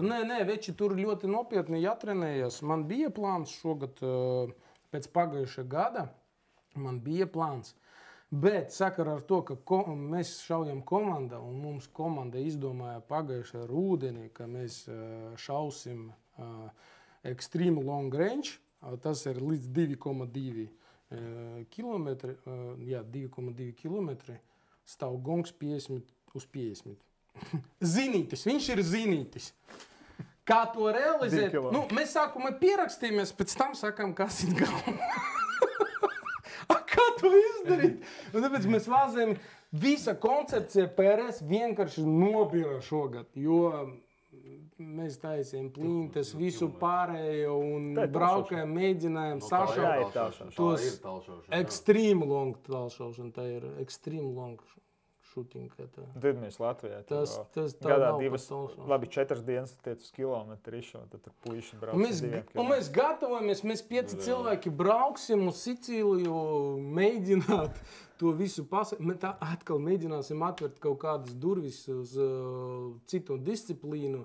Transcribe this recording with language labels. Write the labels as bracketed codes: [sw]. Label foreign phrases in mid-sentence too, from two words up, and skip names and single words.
[lv] Nē, veči tur ļoti nopietni jātrenējas. Man bija plāns šogad, pēc pagājušā gada, man bija plāns. Bet sakarā ar to, ka mēs šaujam komandā, un mums komanda izdomāja pagājušā rudenī, ka mēs šausim [en] extreme long range, [lv] tas ir līdz 2,2 kilometri, 2,2 kilometri, stāv gongs 50 uz 50. Zinītis, viņš ir zinītis. Kā to realizēt? Nu, mēs sākumā pierakstījāmies, pēc tam sakām, kas ir galva. Kā to izdarīt? Un tāpēc mēs vāzējam, visa koncepcija PRS vienkārši nobira šogad, jo mēs taisījām plintes, visu pārējo un braukājām, mēģinājām sašaut tos [en] extreme long [lv] talšaušanu. Tā ir [en] extreme long shooting. [lv] Tad mēs Latvijā gadā 4 dienas tiec uz kilometru izšaut, tad tur puiši brauc uz 2 kilometriem. Un mēs gatavojamies, mēs 5 cilvēki brauksim uz Sicīliju, mēģināt to visu pasaules. Atkal mēģināsim atvert kaut kādas durvis uz citu disciplīnu.